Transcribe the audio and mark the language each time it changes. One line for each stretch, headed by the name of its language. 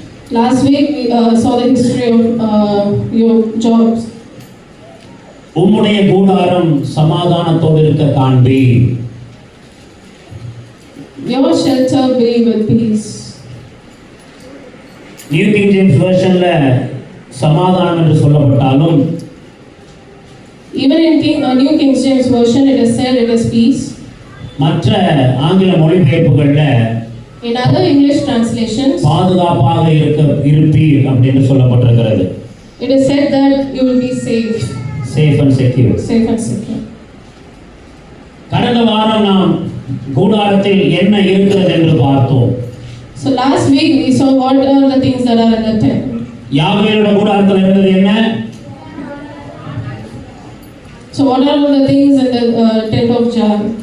English: Last week we saw the history of your jobs.
Tamil: உம்முடைய கூடாரம் சமாதானத்தோடு இருக்க காண்பி.
English: Your shelter be with peace.
Tamil: New King James Versionல சமாதானம் என்று சொல்லப்பட்டாலும்
English: even in New King James Version it is said it is peace.
Tamil: மற்ற ஆங்கில மொழிபெயர்ப்புகள்ல
English: in other English translations
Tamil: பாதுகாப்பாக இருப்பீர் அப்படின்னு சொல்லப்பட்டிருக்கிறது.
English: It is said that you will be safe and secure.
Tamil: கடந்த வாரம் நாம் கூடாரத்தில் என்ன இருக்கிறது என்று பார்த்தோம்.
English: So last week we saw what are the things that are in the tent.
Tamil: யாவேலுடைய கூடாரத்தில் இருந்தது என்ன?
English: So what are the things in the tent of Jah?